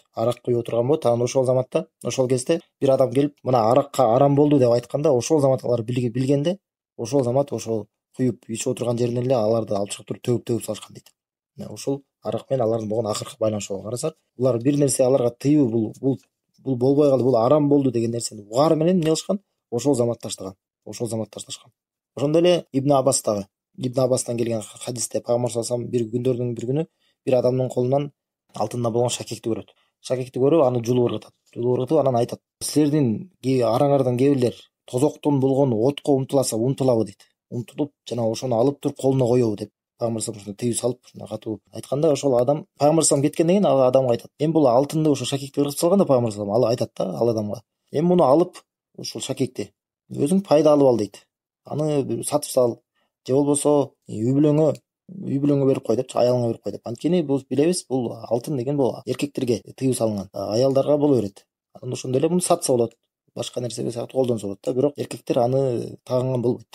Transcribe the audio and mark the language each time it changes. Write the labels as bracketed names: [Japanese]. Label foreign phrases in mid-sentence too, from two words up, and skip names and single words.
[Kyrgyz] Арак куюп отурган болот. Анан ошол заматта, ошол кезде бир адам келип, мына аракка арам болду деп айтканда, ошол замат алар билгенде, ошол замат ошол куюп ичип отурган жеринен эле аларды алып чыгып туруп төгүп салышкан дейт. Ошол арак менен алардын болгон акыркы байланышуу карасак, булар бир нерсе аларга тыюу, бул болбой калды, бул арам болду деген нерсени угары менен эмне кылышкан? Ошол замат таштаган. Ошондой эле Ибн Аббастан келген хадисте Пайгамбар [Arabic] صلى الله عليه وسلم [Kyrgyz] бир күндөрдүн бир күнү бир адамдын колунан алтындан болгон шакекти көрөт. Шакекти көрүп, аны жулуп ыргытып, анан айтат: силердин араңардан кээ бирлер тозоктон болгон отко умтулабы дейт. Умтулуп, жана ошону алып туруп колуна коёбу деп Пайгамбар [Arabic] صلى الله عليه وسلم [Kyrgyz] тыюу салып, катуу айтканда, ошол адам Пайгамбар [Arabic] صلى الله عليه وسلم [Kyrgyz] кеткенден кийин ал адамга айтат: эми бул алтынды, ошо шакекти ыргытып салганда Пайгамбар [Arabic] صلى الله عليه وسلم, [Kyrgyz] ал айтат да ал адамга: эми муну алып, ушул шакекти өзүң пайда алып ал дейт. Аны сатып сал, же болбосо үй бүлөңө берип кой депчи, аялыңа берип кой деп. Анткени бул билебиз, бул алтын деген бул эркектерге тыюу салынган, аялдарга боло берет. Анан ошондой эле муну сатса болот, башка нерсеге сыяктуу колдонсо болот да, бирок эркектер аны тагынган болбойт да.